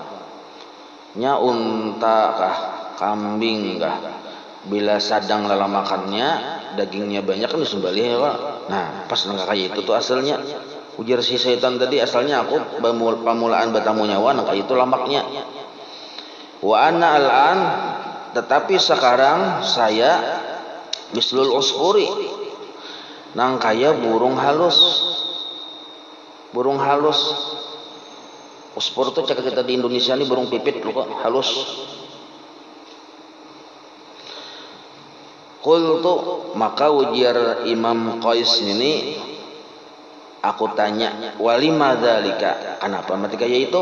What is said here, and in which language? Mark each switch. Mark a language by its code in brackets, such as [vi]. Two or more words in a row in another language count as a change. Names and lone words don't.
[bjn] Nya unta kah, kambing kah, bila sedang lelamakannya dagingnya banyak kan disembelih ya Pak. Nah, pas nang kayak itu tuh asalnya. Ujar si syaitan tadi, asalnya aku pamulaan batamu nyawa nang kayak itu lamaknya. [ar] وأنا الآن, [id] tetapi sekarang saya [ar] مثل العصفور, [bjn] nang kaya burung halus. Burung halus. [id] Usfur itu cakap kita di Indonesia ini burung pipit loh kok, halus. [bjn] Qultu, maka ujar Imam Qais ini, aku tanya, [ar] ولم ذلك, [bjn] kenapa mati kaya itu?